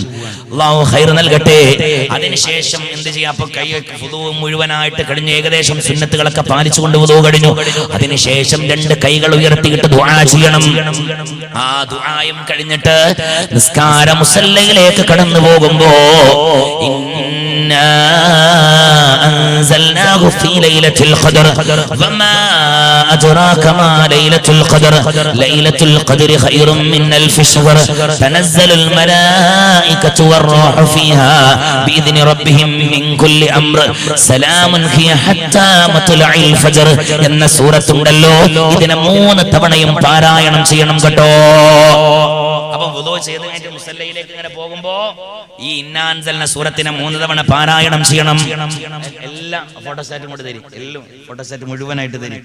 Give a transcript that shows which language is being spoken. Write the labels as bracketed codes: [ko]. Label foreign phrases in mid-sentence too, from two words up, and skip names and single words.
[ml] അല്ലാഹു ഖൈർ നൽകട്ടെ. അതിനുശേഷം എന്ത് ചെയ്യാം? അപ്പൊ കൈ വുളൂ മുഴുവനായിട്ട് കഴിഞ്ഞ് ഏകദേശം സുന്നത്തുകളൊക്കെ പാലിച്ചുകൊണ്ട് വുളൂ കഴിഞ്ഞു. അതിനുശേഷം രണ്ട് കൈകൾ ഉയർത്തിയിട്ട് ദുആ ചെയ്യണം. ആ ദുആയും കഴിഞ്ഞിട്ട് നിസ്കാര മുസല്ലയിലേക്ക് കടന്നു പോകുമ്പോ [ar] أنزلناه في ليلة القدر وما أدراك ما ليلة القدر ليلة القدر خير من ألف شهر تنزل الملائكة والروح فيها بإذن ربهم من كل أمر سلام هي حتى مطلع الفجر [ml] എന്ന സൂറത്ത് ഉണ്ടല്ലോ. ഇതിനെ 3 തവണയും പാരായണം ചെയ്യണം കേട്ടോ. അപ്പൊ വുളൂ ചെയ്ത് കഴിഞ്ഞിട്ട് മുസല്ലയിലേക്ക് ഇങ്ങനെ പോകുമ്പോ ഈ [ar] إنا أنزلنا [ml] സൂറത്തിനെ 3 തവണ പാരായണം ചെയ്യണം. എല്ലാം ഫോട്ടോസ്റ്റാറ്റും കൊണ്ട് തരും, എല്ലാം ഫോട്ടോസ്റ്റാറ്റ് മുഴുവനായിട്ട് തരും.